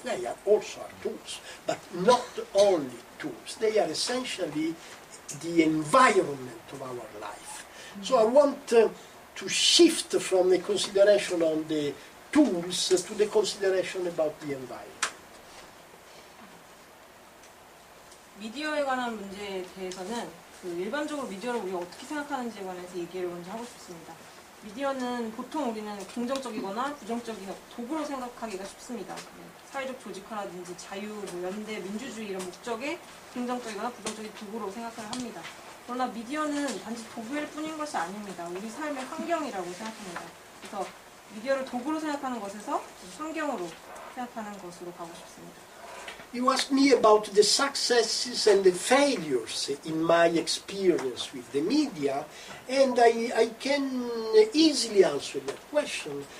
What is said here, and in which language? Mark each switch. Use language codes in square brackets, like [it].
[en] They are also tools, but not only tools. They are essentially the environment of our life. So I want to shift from the consideration on the tools to the consideration about the environment. [ko] 미디어에 관한 문제에 대해서는 그 일반적으로 미디어를 우리가 어떻게 생각하는지에 관해서 얘기를 먼저 하고 싶습니다. 미디어는 보통 우리는 긍정적이거나 부정적인 도구로 생각하기가 쉽습니다. 사회적 조직화라든지 자유, 연대, 민주주의 이런 목적에 긍정적이거나 부정적인 도구로 생각을 합니다. 그러나 미디어는 단지 도구일 뿐인 것이 아닙니다. 우리 삶의 환경이라고 생각합니다. 그래서 미디어를 도구로 생각하는 것에서 환경으로 생각하는 것으로 가고 싶습니다. [en] You asked me about the successes and the failures in my experience with the media, and I can easily answer that question.